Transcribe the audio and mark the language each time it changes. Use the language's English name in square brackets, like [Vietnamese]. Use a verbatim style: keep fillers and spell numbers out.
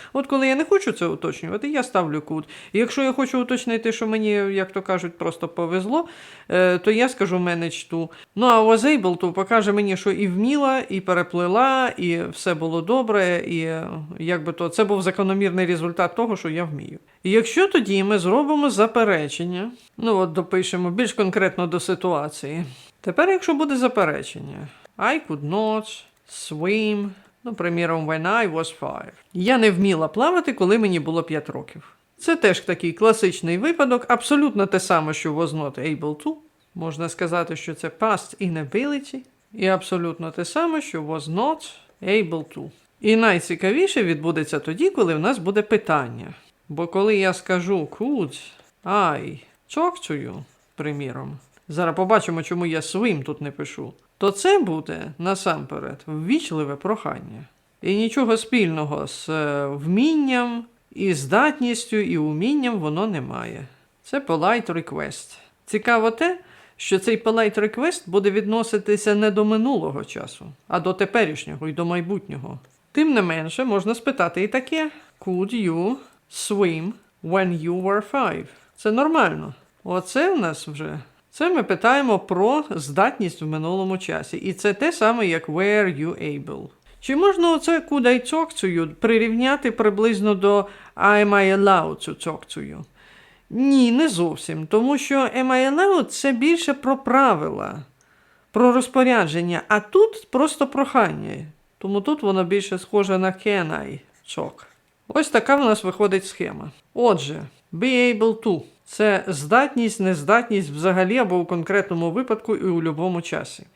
[Ukrainian] От коли я не хочу це уточнювати, я ставлю could. І якщо я хочу уточнити, що мені, як то кажуть, просто повезло, е, то я скажу managed to. Ну а was able to покаже мені, що і вміла, і переплила, і все було добре, і е, якби то це був закономірний результат того, що я вмію. І якщо тоді ми зробимо заперечення, ну от допишемо більш конкретно до ситуації. Тепер, якщо буде заперечення, [English] I could not swim, [Ukrainian] ну, приміром, [English] when I was five. [Ukrainian] Я не вміла плавати, коли мені було п'ять років. Це теж такий класичний випадок, абсолютно те саме, що was not able to. Можна сказати, що це past inability, і абсолютно те саме, що was not able to. І найцікавіше відбудеться тоді, коли в нас буде питання. Бо коли я скажу [English] could I talk to you, [Ukrainian] приміром, зараз побачимо, чому я swim тут не пишу, то це буде, насамперед, ввічливе прохання. І нічого спільного з е, вмінням, і здатністю, і умінням воно не має. Це polite request. Цікаво те, що цей polite request буде відноситися не до минулого часу, а до теперішнього і до майбутнього. Тим не менше, можна спитати і таке. [English] Could you swim when you were five? [Ukrainian] Це нормально. Оце в нас вже... Це ми питаємо про здатність в минулому часі. І це те саме, як were you able. Чи можна оце [English] could I talk to you [Ukrainian] прирівняти приблизно до [English] am I allowed to talk to you? [Ukrainian] Ні, не зовсім. Тому що емайнео – це більше про правила, про розпорядження, а тут просто прохання. Тому тут воно більше схоже на [English] can I talk. [Ukrainian] Ось така в нас виходить схема. Отже, be able to – це здатність, нездатність взагалі або у конкретному випадку і у будь-якому часі.